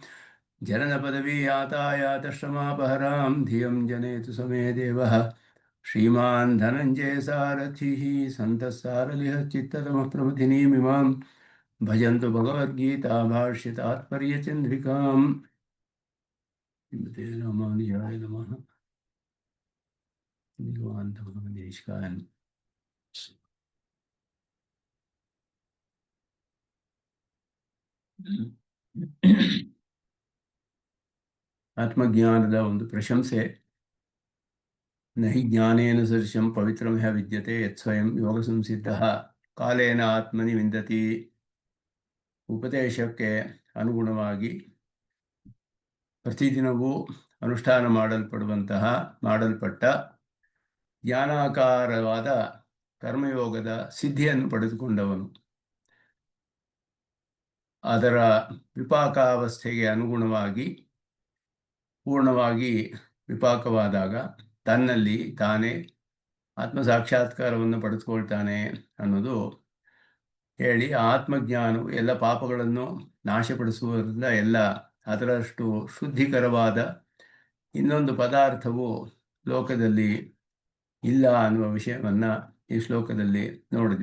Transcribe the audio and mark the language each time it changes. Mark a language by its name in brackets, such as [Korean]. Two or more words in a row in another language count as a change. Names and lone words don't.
[Sanskrit] जननपदवीयातायातश्रमापहरां धियं जनेतु समे देवः श्रीमान् धनञ्जय सारथिः सन्तः सारलिह चित्ततमः प्रमथिनीमिमां भजन्तु भगवद्गीता भाष्य तात्पर्यचन्द्रिकाम्। श्रीमते रामानुजाय नमः। [Kannada] भगवान् ಆತ್ಮಜ್ಞಾನದ ಒಂದು ಪ್ರಶಂಸೆ. [Sanskrit] ನಹಿ ಜ್ಞಾನೇನ ಸದೃಶಂ ಪವಿತ್ರಮಿಹ ವಿದ್ಯತೆ ಯತ್ ಸ್ವಯಂ ಯೋಗ ಸಂಸಿದ್ಧ ಕಾಲೇನ ಆತ್ಮನಿ ವಿಂದತಿ. [Kannada] ಉಪದೇಶಕ್ಕೆ ಅನುಗುಣವಾಗಿ ಪ್ರತಿದಿನವೂ ಅನುಷ್ಠಾನ ಮಾಡಲ್ಪಟ್ಟ ಜ್ಞಾನಾಕಾರವಾದ ಕರ್ಮಯೋಗದ ಸಿದ್ಧಿಯನ್ನು ಪಡೆದುಕೊಂಡವನು ಅದರ ವಿಪಾಕಾವಸ್ಥೆಗೆ ಅನುಗುಣವಾಗಿ ಪೂರ್ಣವಾಗಿ ವಿಪಾಕವಾದಾಗ ತನ್ನಲ್ಲಿ ತಾನೇ ಆತ್ಮ ಸಾಕ್ಷಾತ್ಕಾರವನ್ನು ಪಡೆದುಕೊಳ್ತಾನೆ ಅನ್ನೋದು ಹೇಳಿ, ಆತ್ಮಜ್ಞಾನವು ಎಲ್ಲ ಪಾಪಗಳನ್ನು ನಾಶಪಡಿಸುವುದರಿಂದ ಎಲ್ಲ ಅದರಷ್ಟು ಶುದ್ಧಿಕರವಾದ ಇನ್ನೊಂದು ಪದಾರ್ಥವು ಲೋಕದಲ್ಲಿ ಇಲ್ಲ ಅನ್ನುವ ವಿಷಯವನ್ನು ಈ ಶ್ಲೋಕದಲ್ಲಿ ನೋಡಿದ್ವಿ.